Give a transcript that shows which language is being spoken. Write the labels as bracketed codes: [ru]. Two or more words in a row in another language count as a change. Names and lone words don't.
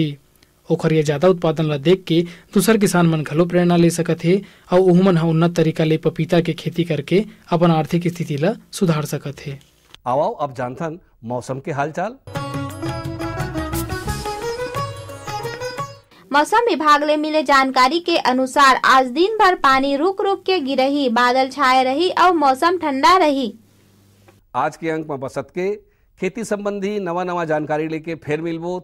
[hne] ओखर ये ज्यादा उत्पादन ला देख के दूसर किसान मन घलो प्रेरणा ले सकत हे और उहमन ह उन्नत तरीका ले पपीता के खेती करके अपन आर्थिक स्थिति ला सुधार सकत हे। आओ अब जानथन मौसम के हालचाल। मौसम विभाग ले मिले जानकारी के अनुसार आज दिन भर पानी रुक रुक के गिरही, बादल छाए रही और मौसम ठंडा रही। आज के अंक में बसत के खेती संबंधी नवा नवा जानकारी लेके फिर मिलबो।